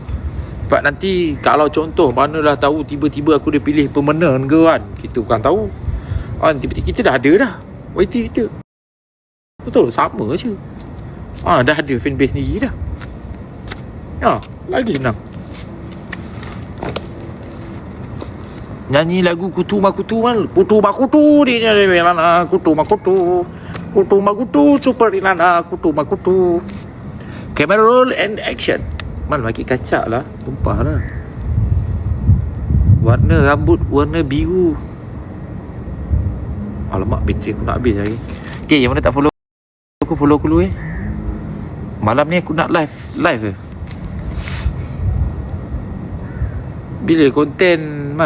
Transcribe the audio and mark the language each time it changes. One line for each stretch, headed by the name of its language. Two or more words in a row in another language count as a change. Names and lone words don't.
Malay: Sebab nanti kalau contoh manalah tahu tiba-tiba aku dia pilih permanent ke kan, kita bukan tahu kan, tiba-tiba kita dah ada dah YT kita. Betul, sama je. Dah ada fanbase sendiri dah. Lagi senang. Nyanyi lagu Kutu Makutu kan. Kutu Makutu dia nyanyi Lana. Kutu Makutu. Kutu Makutu super Lana. Kutu Makutu.
English: Camera roll and action.
Malay: Man makin kacak lah. Tumpah lah. Warna rambut warna biru. Alamak, bateri aku nak habis lagi. Okay, yang mana tak follow aku, follow aku dulu Malam ni aku nak live ke? Bila konten Mal?